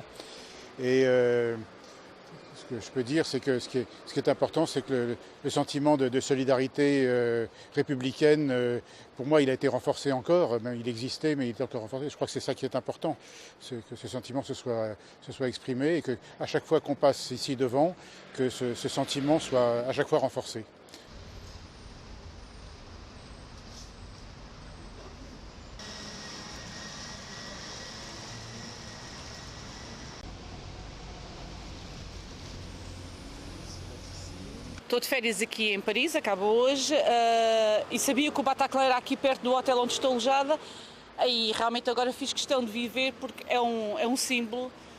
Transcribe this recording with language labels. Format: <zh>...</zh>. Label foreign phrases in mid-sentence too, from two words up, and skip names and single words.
<fr>Et ce que je peux dire, c'est que ce qui est important, c'est que le sentiment de solidarité républicaine, pour moi, il a été renforcé encore. Il existait, mais il est encore renforcé. Je crois que c'est ça qui est important, que ce sentiment se soit exprimé et qu'à chaque fois qu'on passe ici devant, que ce sentiment soit à chaque fois renforcé.</fr> <pt>Estou de férias aqui em Paris, acaba hoje, e sabia que o Bataclan era aqui perto do hotel onde estou alojada, e realmente agora fiz questão de vir ver porque é um símbolo</pt>